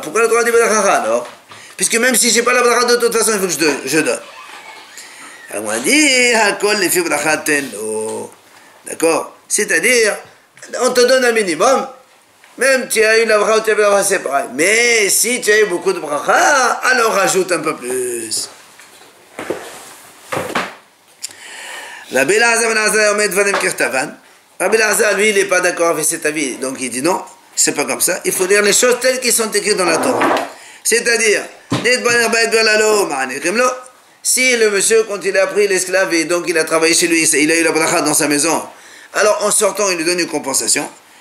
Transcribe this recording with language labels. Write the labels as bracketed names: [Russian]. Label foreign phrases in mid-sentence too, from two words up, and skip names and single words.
[French] Pourquoi la Torah dit Belachacha alors? Puisque même si je n'ai pas la bracha, de toute façon, il faut que je donne. La Gemara dit [Hebrew] הכל לפי ברכתו. [French] D'accord? C'est-à-dire, on te donne un minimum. Même tu as eu la bracha ou tu as eu la bracha, c'est pareil. Mais si tu as eu beaucoup de bracha, alors rajoute un peu plus. [Hebrew] רבי אלעזר בן עזר אומר דברים ככתבן. [French] Rabbi Elazar, lui, il n'est pas d'accord avec cet avis. Donc il dit non, c'est pas comme ça. Il faut dire les choses telles qu'elles sont écrites dans la Torah. C'est-à-dire, si le monsieur, quand il a pris l'esclave et donc il a travaillé chez lui, il a eu la bracha dans sa maison, alors en sortant, il lui donne une compensation.